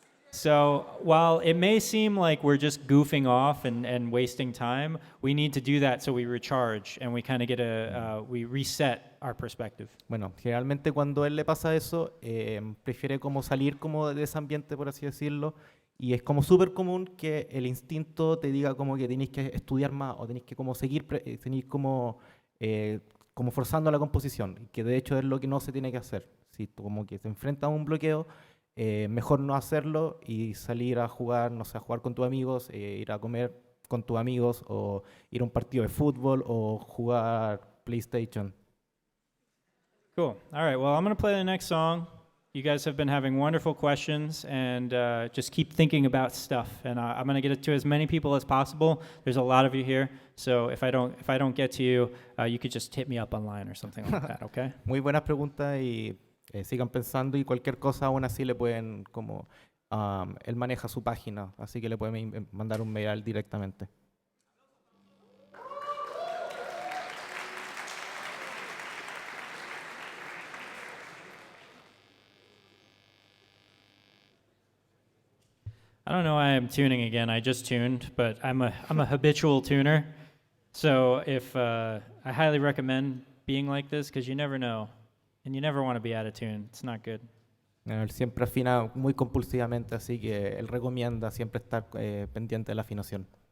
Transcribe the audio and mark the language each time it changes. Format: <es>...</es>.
<en>So while it may seem like we're just goofing off and wasting time, we need to do that so we recharge and we kind of we reset our perspective.</en> <es>Bueno, generalmente cuando él le pasa eso, prefiere como salir como de ese ambiente, por así decirlo, y es como súper común que el instinto te diga como que tenéis que estudiar más o tenéis que como seguir, tenéis como forzando la composición, que de hecho es lo que no se tiene que hacer. Si como que se enfrenta a un bloqueo, mejor no hacerlo y salir a jugar, no sé, a jugar con tus amigos, ir a comer con tus amigos o ir a un partido de fútbol o jugar PlayStation.</es> <en>Cool. All right, well, I'm going to play the next song. You guys have been having wonderful questions, and just keep thinking about stuff. And I'm going to get it to as many people as possible. There's a lot of you here, so if I don't get to you, you could just hit me up online or something like that. Okay?</en> <es>Muy buenas preguntas y sigan pensando y cualquier cosa aún así le pueden como él maneja su página, así que le pueden mandar un mail directamente.</es> <en>I don't know why I'm tuning again. I just tuned, but I'm a habitual tuner. So I highly recommend being like this because you never know, and you never want to be out of tune. It's not good.</en> <es>Él siempre afina muy compulsivamente, así que él recomienda siempre estar pendiente de la afinación.</es>